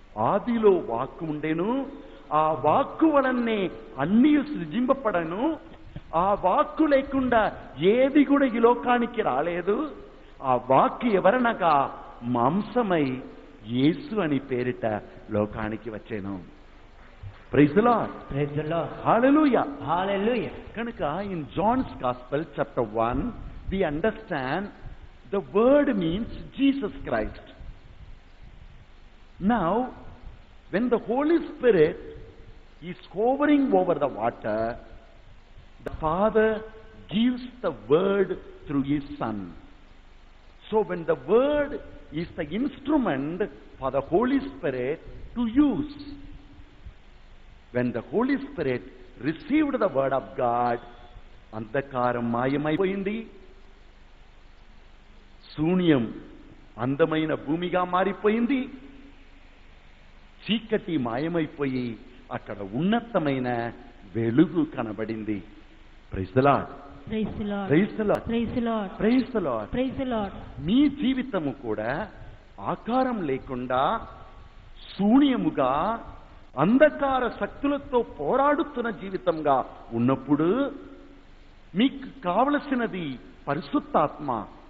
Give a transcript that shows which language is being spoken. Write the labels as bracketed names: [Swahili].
[Telugu] ఆదిలో వాక్కు ఉండెను, ఆ వాక్కు వలనే అన్నీ సృజింపబడను. ఆ వాక్కు లేకుండా ఏది కూడా ఈ లోకానికి రాలేదు. ఆ వాక్కు ఎవరనగా మాంసమై యేసు అని పేరిట లోకానికి వచ్చేను. [English] Praise the lord. Praise the lord. Hallelujah. Hallelujah. [Telugu] కనుక [English] In John's gospel chapter 1 we understand the word means Jesus Christ. Now when the Holy Spirit is hovering over the water, the Father gives the word through his Son. So when the word is the instrument for the Holy Spirit to use, when the Holy Spirit received the word of God, [Telugu] అంధకారం మాయమైపోయింది, శూన్యం అందమైన భూమిగా మారిపోయింది, చీకటి మాయమైపోయి అక్కడ ఉన్నతమైన వెలుగు కనబడింది. [English] Praise the lord. Praise the lord. Praise the lord. Praise the lord. Praise the lord. Praise the lord. [Telugu] మీ జీవితము కూడా ఆకారం లేకుండా శూన్యముగా అంధకార శక్తులతో పోరాడుతున్న జీవితంగా ఉన్నప్పుడు మీకు కావలసినది పరిశుద్ధాత్మ.